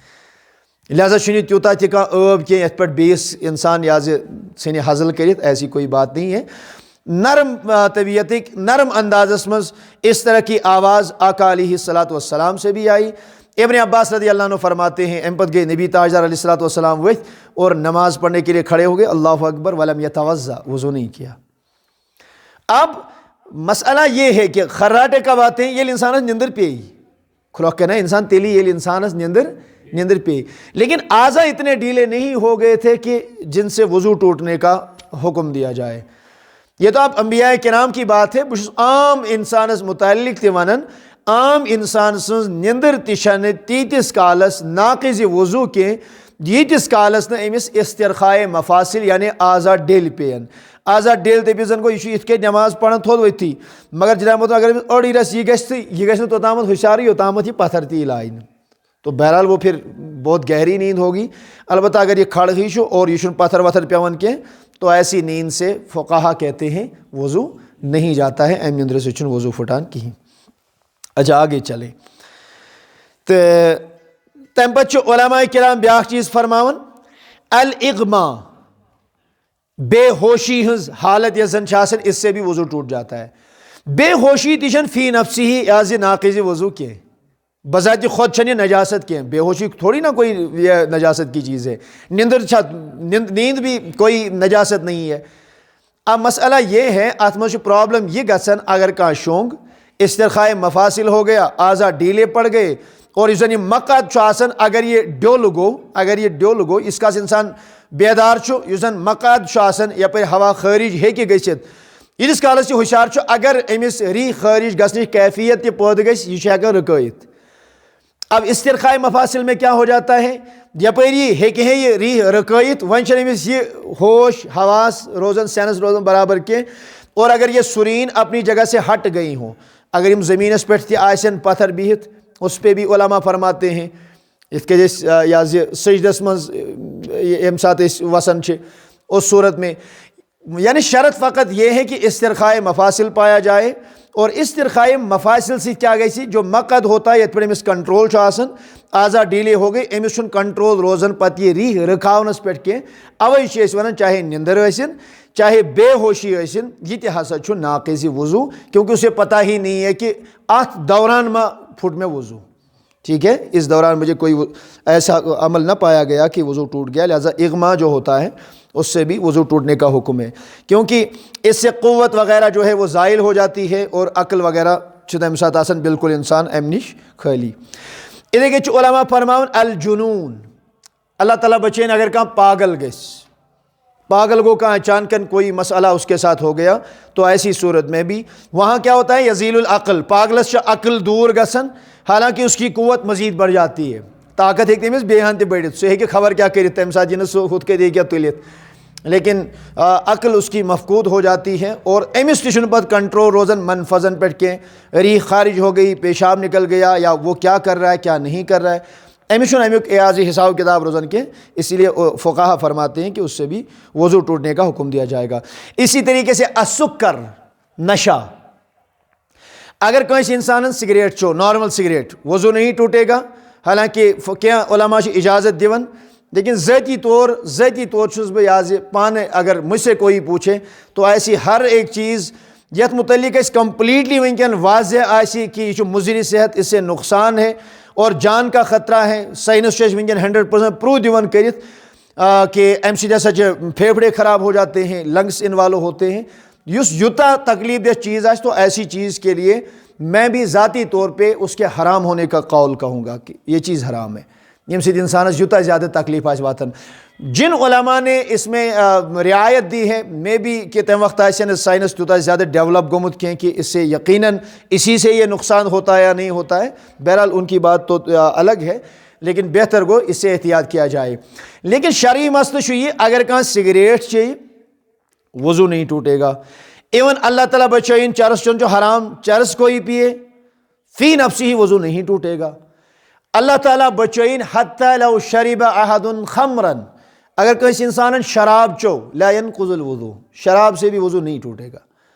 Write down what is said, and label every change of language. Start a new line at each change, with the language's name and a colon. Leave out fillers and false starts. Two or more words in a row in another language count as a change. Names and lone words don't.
Kashmiri: لہٰذا چھُنہٕ تیوٗتاہ تہِ کانٛہہ ٲب کینٛہہ یتھ پٮ۪ٹھ بیٚیِس انسان یہِ حظ ژھٕنہِ حضل کٔرِتھ،
Urdu: ایسی کوئی بات نہیں ہے۔ نرم طبیعتٕکۍ نرم اندازس منٛز اس طرح کی آواز آقا علیہ الصلاۃ والسلام سے بھی آئی۔ ابن عباس رضی اللہ عنہ فرماتے ہیں
Kashmiri: امہِ پتہٕ
Urdu: گئے نبی تاجدار علیہ الصلاۃ والسلام ؤتھۍ اور نماز پڑھنے کے لیے کھڑے ہو گئے،
Arabic: اللہ اکبر ولم یتوضا،
Urdu: وضو نہیں کیا۔ اب مسئلہ یہ ہے کہ خراٹے کب آتے ہیں؟
Kashmiri: ییٚلہِ انسانس نندر پیٚیہِ، کھُلوکھ کَرِ نا انسان تیلی ییٚلہِ انسانس نندر پیٚیہِ،
Urdu: لیکن اعضا اتنے ڈھیلے نہیں ہو گئے تھے کہ جن سے وضو ٹوٹنے کا حکم دیا جائے۔ یہ تو آپ انبیاء کرام کی بات ہے،
Kashmiri: بہٕ چھُس عام انسانس متعلق تہِ ونان، عام انسان سٕنٛز نندر تہِ چھنہٕ تیٖتِس کالس ناقض وضو کینٛہہ ییٖتِس کالس نہٕ أمِس استرخائے مفاصل یعنی اعضا ڈیٚلۍ پیٚیَن۔ اعضا ڈیٚلۍ دٔپِتھ زن گوٚو یہِ چھُ یِتھ کٔنۍ نٮ۪ماز پران تھوٚد ؤتھٕے، مگر جناب محترم اگر أمِس أڑٕے رژھ یہِ گژھِ تہٕ یہِ گژھِ نہٕ توٚتامتھ ہوشیارٕے یوٚتامتھ یہِ پتھر تہِ یی لاینہٕ،
Urdu: تو بہرحال وہ پھر بہت گہری نیند ہوگی۔
Kashmiri: البتہ اگر یہ کھڑ ہی چھُ اور یہ چھُنہٕ پتھر وتھر پیوان کینٛہہ
Urdu: تو ایسی نیند سے فقہا کہتے ہیں وضو نہیں جاتا ہے،
Kashmiri: امہِ نندرِ سۭتۍ چھُنہٕ وضو پھٹان کِہیٖنۍ۔
Urdu: اچھا آگے چلے
Kashmiri: تہٕ تمہِ پتہٕ چھُ علماء کرام بیٛاکھ چیٖز فرماوان الاغما، بے ہوشی ہٕنٛز حالت یۄس زن چھِ آسان
Urdu: اس سے بھی وضو ٹوٹ جاتا ہے۔
Kashmiri: بے ہوشی تہِ چھنہٕ فی نفسی ہی ایز ناقض وضو کینٛہہ، بذات خود چھنہٕ یہ نجاست کینٛہہ،
Urdu: بے ہوشی تھوڑی نہ کوئی یہ نجاست کی چیز ہے، نیند بھی کوئی نجاست نہیں ہے۔
Kashmiri: اب مسئلہ یہ ہے اتھ منٛز چھُ پرابلم یہ گژھان اگر کانٛہہ شونٛگ استرخائے مفاصل
Urdu: ہو گیا، اعضا ڈھیلے پڑ گئے
Kashmiri: اور یُس زن یہ مقعد چھُ آسان اگر یہ ڈیٚول گوٚو ییٖتِس کالس انسان بیدار چھُ، یُس زن مقعد چھُ آسان یپٲرۍ ہوا خٲرج ہیٚکہِ گٔژھِتھ، ییٖتِس کالس یہِ ہوشیار چھُ اگر أمِس ری خٲرج گژھنٕچ کیفیت تہِ پٲدٕ گژھِ یہِ چھُ ہٮ۪کان رُکٲیِتھ۔
Urdu: اب استرخائے مفاصل میں کیا ہو جاتا ہے،
Kashmiri: یپٲری ہیٚکہِ ہے یہ ری رُکٲیِتھ، وۄنۍ چھنہٕ أمِس یہ ہوش حواس روزان سینس روزان برابر کینٛہہ،
Urdu: اور اگر یہ سُرین اپنی جگہ سے ہٹ گئی ہوں، اگر یم زمینس پٮ۪ٹھ تہِ آسن پتھر بِہِتھ، اس پہ بھی علماء فرماتے ہیں
Kashmiri: یِتھ کٔنۍ أسۍ یہِ حظ یہِ سجدس منٛز ییٚمہِ ساتہٕ أسۍ وسان چھِ
Urdu: اس صورت میں، یعنی شرط فقط یہ ہے کہ استرخائے مفاصل پایا جائے، اور استرخائے مفاصل سے کیا
Kashmiri: گژھِ
Urdu: جو مقعد ہوتا ہے
Kashmiri: یتھ پٮ۪ٹھ أمِس کنٹرول چھُ آسان، اعضا ڈیلے ہو گئی أمِس چھُنہٕ کنٹرول روزان پتہٕ یہِ ری رُکاونس پٮ۪ٹھ کینٛہہ، اوے چھِ
Urdu: أسۍ ونان چاہے نندر ٲسِن چاہے بے ہوشی ٲسِن یہِ تہِ ہسا چھُ ناقض وضو، کیونکہ اسے پتہ ہی نہیں ہے کہ
Kashmiri: اتھ دوران ما پھٹ
Urdu: میں وضو، ٹھیک ہے، اس دوران مجھے کوئی ایسا عمل نہ پایا گیا کہ وضو ٹوٹ گیا، لہٰذا اغما جو ہوتا ہے اس سے بھی وضو ٹوٹنے کا حکم ہے، کیونکہ اس سے قوت وغیرہ جو ہے وہ زائل ہو جاتی ہے اور عقل وغیرہ
Kashmiri: چھُ تمہِ ساتہٕ آسان بالکل انسان امہِ نِش خٲلی۔ اِتھے کٔنۍ چھُ علماء فرماوان الجنون، اللہ تعالیٰ بچٲیِن اگر کانٛہہ پاگل گژھِ،
Urdu: پاگل گو کہاں اچانکن کوئی مسئلہ اس کے ساتھ ہو گیا تو ایسی صورت میں بھی وہاں کیا ہوتا
Kashmiri: ہے یزیل العقل، پاگلس چھِ عقل دور گژھان،
Urdu: حالانکہ اس کی قوت مزید بڑھ جاتی ہے،
Kashmiri: طاقت ہیٚکہِ تٔمِس بیٚیہِ ہن تہِ بٔڑِتھ، سُہ ہیٚکہِ خبر کیٛاہ کٔرِتھ تَمہِ ساتہٕ یِنہٕ سُہ ہُتھ کٔنۍ ہیٚکہِ تُلِتھ،
Urdu: لیکن عقل اس کی مفقود ہو جاتی ہے اور
Kashmiri: أمِس تہِ چھُنہٕ پتہٕ کنٹرول روزان منفذن پٮ۪ٹھ کینٛہہ،
Urdu: ری خارج ہو گئی، پیشاب نکل گیا، یا وہ کیا کر رہا ہے کیا نہیں کر رہا ہے،
Kashmiri: أمِس چھُنہٕ امیُک اعاضی حساب کتاب روزان کینٛہہ،
Urdu: اسی لیے فقہا فرماتے ہیں کہ اس سے بھی وضو ٹوٹنے کا حکم دیا جائے گا۔
Kashmiri: اسی طریقے سے السکر، نشہ، اگر کٲنٛسہِ انسانن سگریٹ چیوٚو،
Urdu: نارمل سگریٹ، وضو نہیں ٹوٹے گا، حالانکہ
Kashmiri: کینٛہہ علماء چھِ اجازت دِوان، لیکن ذاتی طور چھُس بہٕ یہِ حظ یہِ
Urdu: پانہٕ اگر مجھ سے کوئی پوچھے تو ایسی ہر ایک چیز
Kashmiri: یتھ متعلق اَسہِ کمپلیٹلی وٕنکٮ۪ن واضح آسہِ کہ یہ چھُ مضر صحت،
Urdu: اس سے نقصان ہے اور جان کا خطرہ ہے،
Kashmiri: سائنس چھُ اَسہِ وٕنکٮ۪ن 100% پروٗف دِوان کٔرِتھ کہ
Urdu: امہِ سۭتۍ ہسا چھِ پھیپھڑے خراب ہو جاتے ہیں، لنگس انوالو ہوتے ہیں، یُس یوٗتاہ تکلیف دہ چیز آسہِ تو ایسی چیز کے لیے میں بھی ذاتی طور پہ اس کے حرام ہونے کا قول کہوں گا کہ یہ چیز حرام ہے،
Kashmiri: یم سۭتۍ اِنسانَس یوٗتاہ زیادٕ تکلیٖف آسہِ واتان.
Urdu: جن علماء نے اس میں رعایت دی ہے،
Kashmiri: مے بی کہ تمہِ وقت آسہِ نہٕ سائنس تیوٗتاہ زیادہ ڈیولپ گوٚمُت کینٛہہ
Urdu: کہ اس سے یقیناً اسی سے یہ نقصان ہوتا ہے
Kashmiri: یا نہیں ہوتا ہے.
Urdu: بہرحال ان کی بات تو الگ ہے، لیکن بہتر گو اس سے احتیاط کیا جائے.
Kashmiri: لیکن شرعی مسئلہ چھُ یہ، اگر کانٛہہ سگریٹ چیٚیہِ
Urdu: وضو نہیں ٹوٹے گا. ایون اللہ تعالیٰ بچائیں چرس چون جو حرام، چرس کوئی پیے فی نفسی ہی وضو نہیں ٹوٹے گا. اللہ تعالیٰ بچائیں
Arabic: حتی لو شرب احد خمرن،
Urdu: اگر کسی انسان شراب چو
Arabic: لا ينقض الوضو،
Urdu: شراب سے بھی وضو نہیں ٹوٹے گا.